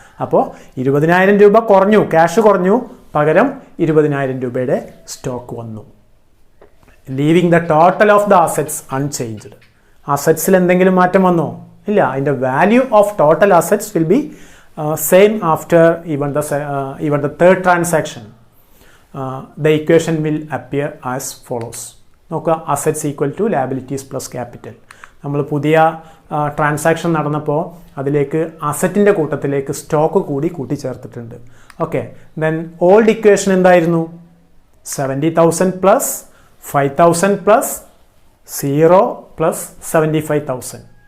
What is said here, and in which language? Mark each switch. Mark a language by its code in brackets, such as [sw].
[ml] അപ്പോൾ 20,000 രൂപ കുറഞ്ഞു, ക്യാഷ് കുറഞ്ഞു, പകരം 20,000 രൂപയുടെ സ്റ്റോക്ക് വന്നു. [en] Leaving the total of the assets unchanged. [ml] അസറ്റ്സിൽ എന്തെങ്കിലും മാറ്റം വന്നോ? ഇല്ല. അതിൻ്റെ [en] Value of total assets will be same after even the third transaction. The equation will appear as follows. [ml] നോക്കുക, [en] Assets equal to liabilities plus capital. [ml] നമ്മൾ പുതിയ transaction നടന്നപ്പോൾ അതിലേക്ക് അസറ്റിൻ്റെ കൂട്ടത്തിലേക്ക് സ്റ്റോക്ക് കൂടി കൂട്ടിച്ചേർത്തിട്ടുണ്ട്. ഓക്കെ, [en] then old equation [ml] എന്തായിരുന്നു? 70,000 പ്ലസ് [en] 5,000 plus 0 plus 75,000.